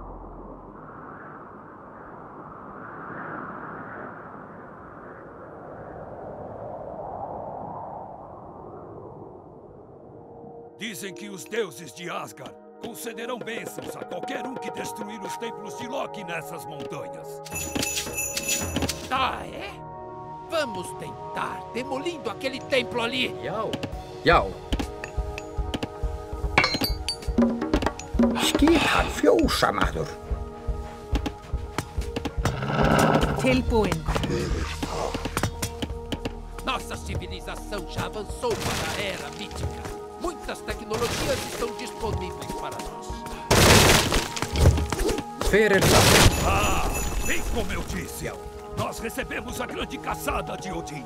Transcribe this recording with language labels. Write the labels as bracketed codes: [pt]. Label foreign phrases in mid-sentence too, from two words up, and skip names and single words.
[pt] Dizem que os deuses de Asgard concederão bênçãos a qualquer um que destruir os templos de Loki nessas montanhas. Ah, é? Vamos tentar, demolindo aquele templo ali. Yau. Yau. [is] Skipan fjósamaður. Tilbúin. [pt] Nossa civilização já avançou para a era mítica. Muitas tecnologias estão disponíveis para nós. Ah, bem como eu disse. Nós recebemos a grande caçada de Odin.